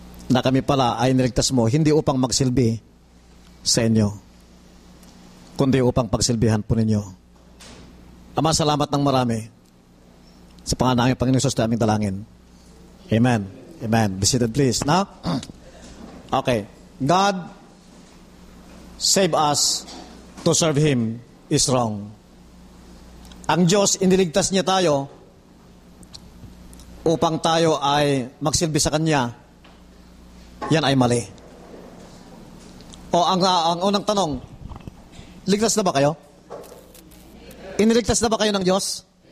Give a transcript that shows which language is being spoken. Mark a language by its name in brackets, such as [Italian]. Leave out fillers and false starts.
[Filipino] Na kami pala ay niligtas mo hindi upang magsilbi sa inyo, kundi upang pagsilbihan po ninyo. Ama, salamat ng marami sa pangalan ng Panginoon Jesus na aming dalangin. [English] Amen. Amen. Be seated, please. Now, okay. God save us to serve Him is wrong. [Filipino] Ang Diyos, iniligtas niya tayo upang tayo ay magsilbi sa Kanya. Yan ay mali. O ang unang tanong, ligtas na ba kayo? Iniligtas na ba kayo ng Diyos?